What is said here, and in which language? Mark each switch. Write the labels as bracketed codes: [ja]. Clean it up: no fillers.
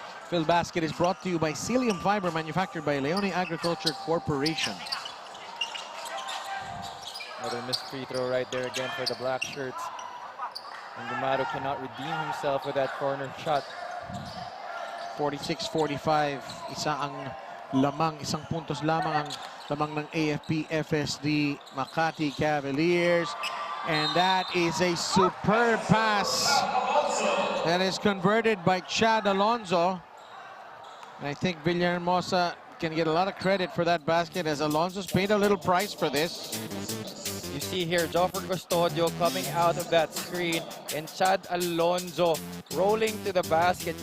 [en] Filbasket is brought to you by Celium Fiber, manufactured by Leone Agriculture Corporation. Another missed free throw right there again for the black shirts. And Gumaro cannot redeem himself with that corner shot. 46-45. [tl] Isang puntos lamang ang lamang ng AFP-FSD Makati Cavaliers. [en] And that is a superb pass that is converted by Chad Alonzo. And I think Villahermosa can get a lot of credit for that basket, as Alonso's paid a little price for this. You see here, Joffer Custodio coming out of that screen, and Chad Alonzo rolling to the basket.